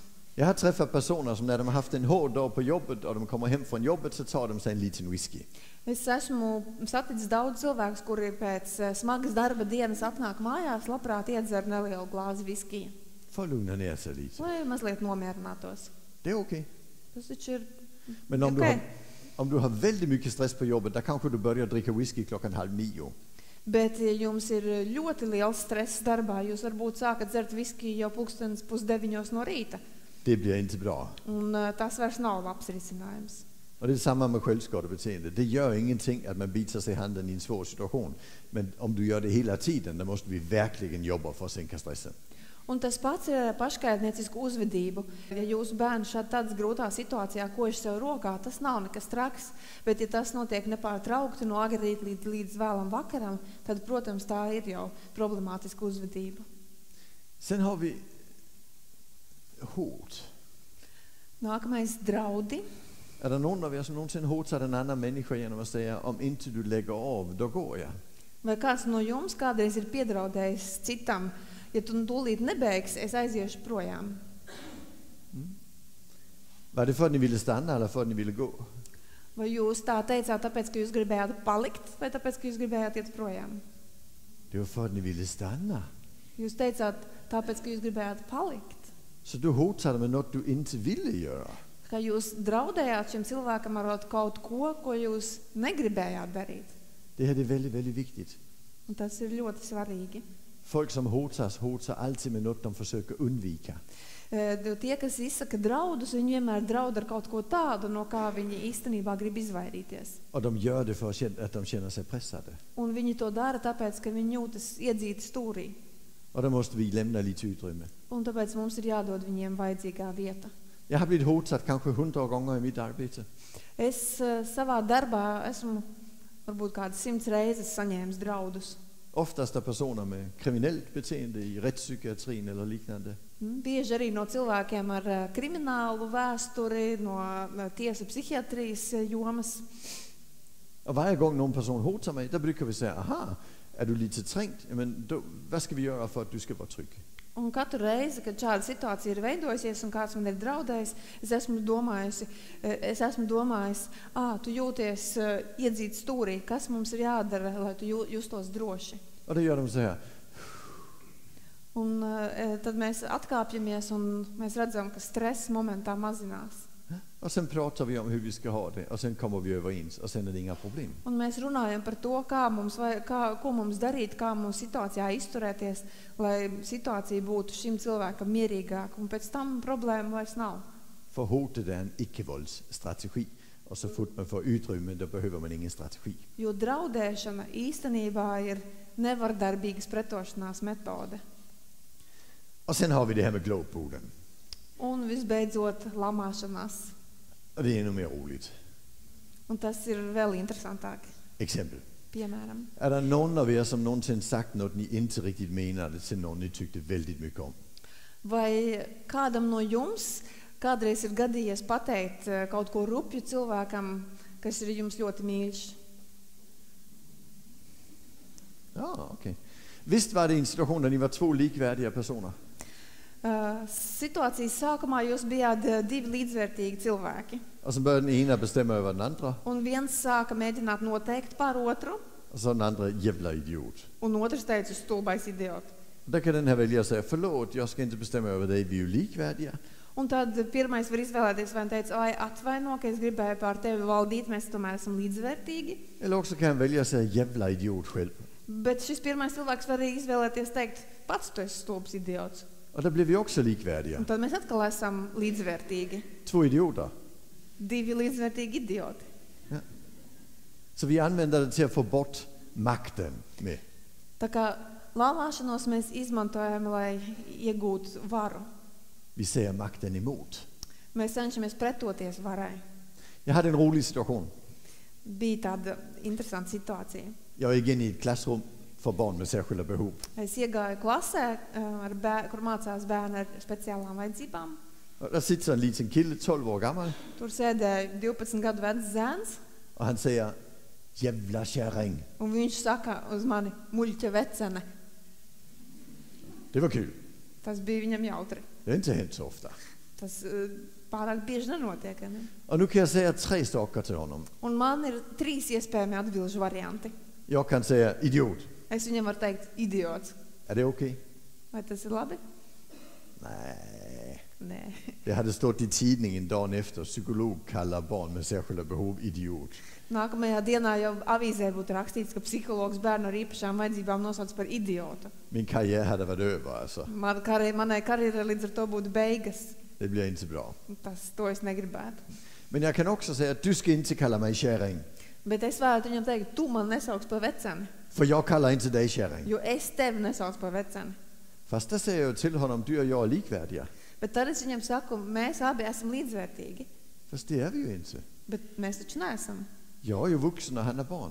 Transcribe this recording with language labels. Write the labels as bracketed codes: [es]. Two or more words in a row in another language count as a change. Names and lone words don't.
[sv] Jag har träffat personer som när de har haft en hård dag på jobbet och de kommer hem från jobbet så tar de sig en liten whisky. [lv] Es esmu saticis daudz cilvēkus, kuri pēc smagas darba dienas atnāk mājās, labprāt iedzer nelielu glāzi viskija, [sv] För att lugna ner sig lite. [lv] lai mazliet nomierinātos. [sv] Det är okej. [lv] Tas taču ir [sv] Men om, okej. om du har väldigt mycket stress på jobbet, då kanske du börjar dricka whisky 8:30. [lv] Bet, ja jums ir ļoti liels stress darbā, jūs varbūt sākat dzert viskiju jau 8:30 no rīta. [sv] Det blir inte bra. [lv] Un tas vairs nav labs risinājums. [sv] Och det är samma med självskadebeteende. Det gör ingenting att man biter sig i handen i en svår situation. Men om du gör det hela tiden, då måste vi verkligen jobba för att sänka stressen. [lv] Un tas pats ir ar paškaitniecisku uzvedību. Ja jūsu bērns šādā tādā grūtā situācijā kož sev rokā, tas nav nekas traks, bet ja tas notiek nepārtraukti no agrā rīta līdz vēlam vakaram, tad, protams, tā ir jau problemātiska uzvedība. [sv] Sen har vi hot. [lv] Nākamais draudi. [sv] Är det någon av er som någonsin hotat en annan människa genom att säga om inte du lägger av, då går jag? [lv] Vai kāds no jums kādreiz ir piedraudējis citam, ja tu tūlīt nebeigsi, es aiziešu projām? [sv] Var det för att ni ville stanna eller för att ni ville gå? [lv] Vai jūs tā teicāt, tāpēc, ka jūs gribējāt palikt, vai tāpēc, ka jūs gribējāt iet projām? [sv] Det var för att ni ville stanna. [lv] Jūs teicāt, tāpēc, ka jūs gribējāt palikt. [sv] Så du hotade med något du inte ville göra. [lv] Ka jūs draudējāt šim cilvēkam ar kaut ko, ko jūs negribējāt darīt. [sv] Det här är väldigt, väldigt viktigt. [lv] Un tas ir ļoti svarīgi. [sv] Folk som hotar alltid med något de försöker undvika. [lv] Tie, kas izsaka draudus, viņi vienmēr draud ar kaut ko tādu, no kā viņi īstenībā grib izvairīties. [sv] Och de gör det för att de känner sig pressade. [lv] Un viņi to dara tāpēc, ka viņi jūtas iedzīti stūrī. [sv] Och då måste vi lämna lite utrymme. [lv] Un tāpēc mums ir jādod viņiem vajadzīgā vieta. [sv] Jag har blivit hotad kanske 100 gånger i mitt arbete. [lv] Es savā darbā esmu varbūt kādas 100 reizes saņēmis draudus. [sv] Oftast av personer med kriminellt beteende i rättspsykiatrin eller liknande. [lv] Bieži arī no cilvēkiem ar kriminālu vēsturi, no tiesu psihiatrijas jomas. [sv] Och varje gång någon person hotar mig, då brukar vi säga, aha, är du lite trängt? Men då, vad ska vi göra för att du ska vara trygg? [lv] Un katru reizi, kad šāda situācija ir veidojusies un kāds man ir draudējis, es esmu domājis, tu jūties iedzīt stūrī, kas mums ir jādara, lai tu justos droši. [sv] Och då gör de så här. [lv] Un tad mēs atkāpjamies un mēs redzam, ka stress momentā mazinās. [sv] Och sen pratar vi om hur vi ska ha det. Och sen kommer vi överens. Och sen är det inga problem. [lv] Un mēs runājam par to, ko mums darīt, kā mums situācijā izturēties, lai situācija būtu šim cilvēkam mierīgāka. Un pēc tam problēma vairs nav. [sv] För hotet är en icke-våldsstrategi. Och så fort man får utrymme, då behöver man ingen strategi. [lv] Jo draudēšana īstenībā ir nevardarbīgas pretošanās metode. [sv] Och sen har vi det här med glåporden. [lv] Un visbeidzot lamāšanās. [sv] Och det är ännu mer roligt. [lv] Un tas ir vēl interesantāk. [sv] Exempel. [lv] Piemēram, [sv] Är det någon av er som någonsin sagt något ni inte riktigt menade till någon ni tyckte väldigt mycket om? [lv] vai kādam no jums kādreiz ir gadījies pateikt kaut ko rupju cilvēkam, kas ir jums ļoti mīļš? [sv] Ja, okej. Visst var det en situation där ni var två likvärdiga personer? [lv] Situācijas sākumā jūs bijāt divi līdzvērtīgi cilvēki. [sv] Och så började den ena bestämma över den andra. [lv] Un viens sāka mēģināt noteikt par otru, [sv] Och så den andra jävla idiot. [lv] un otrs teica stulbais idiot. [sv] Där kan den här välja säga, förlåt, jag ska inte bestämma över dig, vi är ju likvärdiga. [lv] Un tad pirmais var izvēlēties, vai han teica, ai, atvaino, ka es gribēju pār tevi valdīt, mēs tomēr esam līdzvērtīgi. [sv] Eller också kan han välja att säga jävla idiot själv. [lv] Bet šis pirmais cilvēks var arī izvēlēties teikt, pats tu esi stulbs idiots. [sv] Och då blir vi också likvärdiga. [lv] Un tad mēs atkal esam līdzvērtīgi. [sv] 2 idioter. [lv] 2 līdzvērtīgi idioti. [sv] Så vi använder det till att få bort makten med. [lv] Tā kā laulāšanos mēs izmantojam, lai iegūtu varu. [sv] Vi säger makten emot. [lv] Mēs cenšamies pretoties varai. [sv] Jag hade en rolig situation. [lv] Bija tāda interesanta situācija. [sv] Jag gick in i ett klassrum för barn med särskilda behov. [lv] Es iegāju klasē, kur mācās bērni ar speciālām vajadzībām. [sv] Och där sitter en liten kille, 12 år gammal. [lv] Tur sēdēja 12 gadu vecs zēns, [sv] Och han säger, jävla kärring. [lv] un viņš saka uz mani, muļķa vecene. [sv] Det var kul. [lv] Tas bija viņam jautri. [sv] Det har inte hänt så ofta. [lv] Tas pārāk bieži nenotiek. Ne? [sv] Och nu kan jag säga 3 saker till honom. [lv] Un man ir 3 iespējami atbilžu varianti. [sv] Jag kan säga idiot. [lv] Es viņam varu teikt, idiots. [sv] Är det okej? [lv] Vai tas ir labi? [sv] Nej. [lv] Nē. [sv] Det hade stått i tidningen dagen efter. Psykolog kallar barn med särskilda behov idiot. [lv] Nākamajā dienā jau avīzē būtu rakstīts, ka psihologs bērnu ar īpašām vajadzībām nosauc par idiotu. [sv] Min karriär hade varit över alltså. [lv] Manai karjerai līdz ar to būtu beigas. [sv] Det blir inte bra. [lv] To es negribētu. [sv] Men jag kan också säga att du ska inte kalla mig kärring. [lv] Bet es vēlētu viņam teikt, tu man nesauc par veceni, [sv] För jag kallar inte dig kärring. [lv] jo es tevi nesauc par veceni. [sv] Fast där säger jag till honom, du och jag är likvärdiga. [lv] Bet tad es viņam saku, mēs abi esam līdzvērtīgi. [sv] Fast det är vi ju inte. [lv] Bet mēs taču neesam. [sv] Jag är ju vuxen och han är barn.